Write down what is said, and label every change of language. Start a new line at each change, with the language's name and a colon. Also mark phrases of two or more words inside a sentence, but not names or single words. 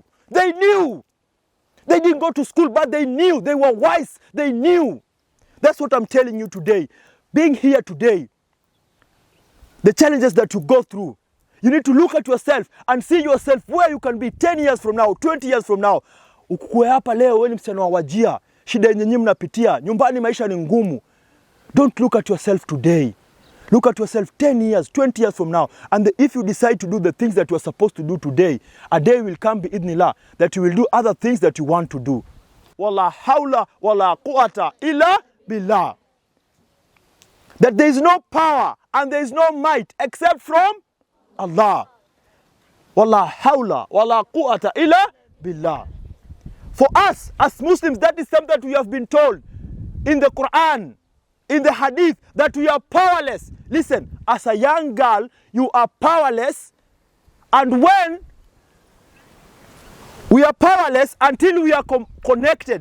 English: They didn't go to school, but they knew. They were wise. They knew. That's what I'm telling you today. Being here today, the challenges that you go through, You need to look at yourself and see yourself where you can be 10 years from now, 20 years from now.
Swahili: Ukukue hapa leo wewe ni msichana wa Wajir, shida yenye nyinyi mnapitia, nyumbani maisha ni ngumu.
English: Don't look at yourself today. Look at yourself 10 years, 20 years from now. And if you decide to do the things that you are supposed to do today, a day will come bi'idhnillah that you will do other things that you want to do.
Arabic: ولا حول ولا قوة إلا بالله.
English: That there is no power and there is no might except from Allah.
Arabic: ولا حول ولا قوة إلا بالله.
English: For us as Muslims, that is something that we have been told in the Quran, in the Hadith, that we are powerless. Listen, as a young girl, you are powerless, and when we are powerless until we are connected.